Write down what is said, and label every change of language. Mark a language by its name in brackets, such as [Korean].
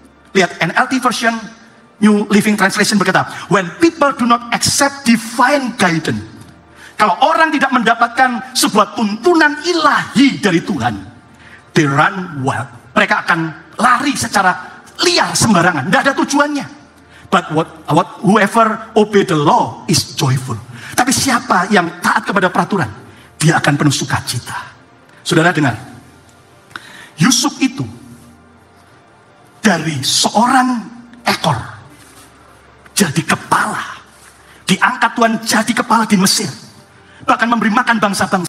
[Indonesian] Lihat NLT version, New Living Translation berkata, [English] when people do not accept divine guidance, [Indonesian] kalau orang tidak mendapatkan sebuah tuntunan ilahi dari Tuhan, [English] they run wild. [Indonesian] Mereka akan lari secara liar sembarangan, tidak ada tujuannya. [English] But whoever obey the law is joyful. [Indonesian] Tapi siapa yang taat kepada peraturan, dia akan penuh sukacita. Saudara dengar, Yusuf itu dari seorang ekor jadi kepala, diangkat Tuhan jadi kepala di Mesir, bahkan memberi makan bangsa-bangsa.